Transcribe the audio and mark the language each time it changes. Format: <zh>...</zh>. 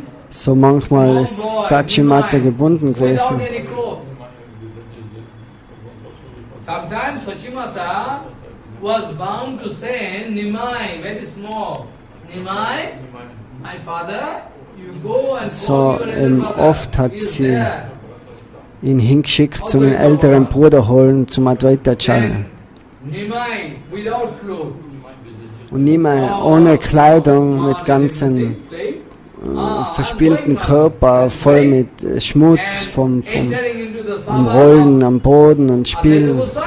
<de>So manchmal ist Sachimata gebunden gewesen.</de> <en>Sometimes Sachimata was bound to send Nimai, very small. Nimai, my father, you go and</en> <de>so oft hat sie ihn hingeschickt, zum älteren Bruder holen, zum Advaita Acharya.</de> <en>Nimai without clothes.</en> <de>Und Nimai ohne Kleidung, mit ganzen verspielten Körper, voll mit Schmutz vom Rollen am Boden und Spielen.</de>